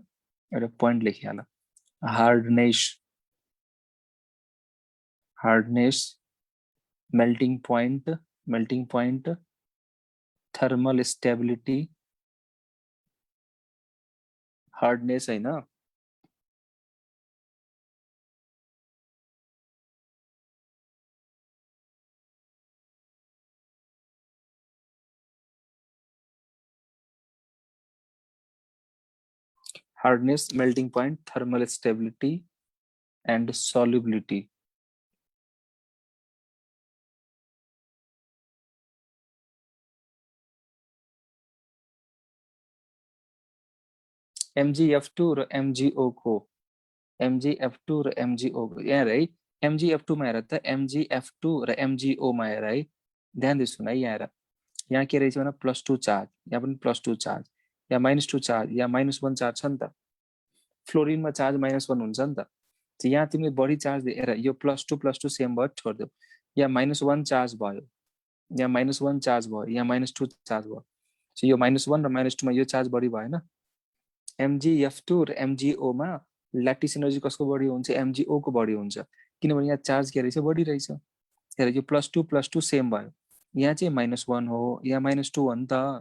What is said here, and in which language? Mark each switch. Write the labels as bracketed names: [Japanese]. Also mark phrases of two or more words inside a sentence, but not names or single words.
[Nepali] एउटा प्वाइन्ट लेखिहाल। [English] hardness melting point thermal stability हार्डनेस हैन hardness, melting point, thermal stability, and solubility. [Nepali] MgF2 र MgO को MgF2 र MgO को यहाँ है MgF2 मा हेर त MgF2 र MgO मा हेर है ध्यान दिसु न यहाँ हेर यहाँ के रहेछ भने +2 चार्ज यहाँ पनि +2 चार्ज यहाँ -2 चार्ज यहाँ -1 चार्ज छ नि त फ्लोरिनमा चार्ज -1 हुन्छ नि त यहाँ तिमी बढी चार्ज हेर यो +2 सेम भयो छोड्देऊ यहाँ -1 चार्ज भयो यहाँ -1 चार्ज भयो यहाँ -2 चार्ज भयो सो यो -1 र -2 मा यो चार्ज बढी भएन MgF2 र MgO मा [English] lattice energy [Nepali] कसको बढी हुन्छ MgO को बढी हुन्छ किनभने यहाँ चार्ज के रहेछ बढी रहेछ हेर यो +2 सेम भयो यहाँ चाहिँ -1 हो यहाँ -2 हो नि त